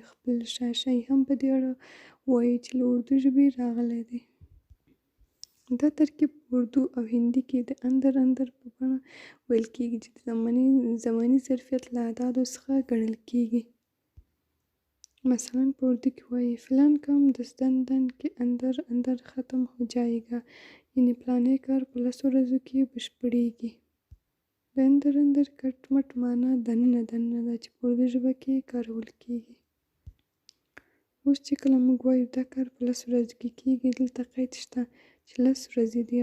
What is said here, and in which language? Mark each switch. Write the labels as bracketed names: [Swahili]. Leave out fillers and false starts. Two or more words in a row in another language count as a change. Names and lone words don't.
[Pashto] خپل شاهشاهي هم په دې اړه وایي چې له اردو ژبې راغلی دی. دا ترکیب په اردو او هندي کې د [Urdu] اندر اندر [Pashto] په بڼه ویل کېږي چې د زماني ظرفیت له اعدادو څخه ګڼل کېږي. مثلا په اردو کې وایي [Urdu] فلان کام دستن دن [Pashto] کې [Urdu] اندر اندر ختم ہو جائے گا، [Pashto] یعنې پلانی کار په 10 ورځو کې بشپړېږي. د [Urdu] اندر اندر [Pashto] کټ مټ معنا دننه دننه ده چې په اردو ژبه کې کارول کېږي. اوس چې کله موږ وایو دا کار په 10 ورځو کې کېږي، دلته قید شته چې 10 ورځې دي.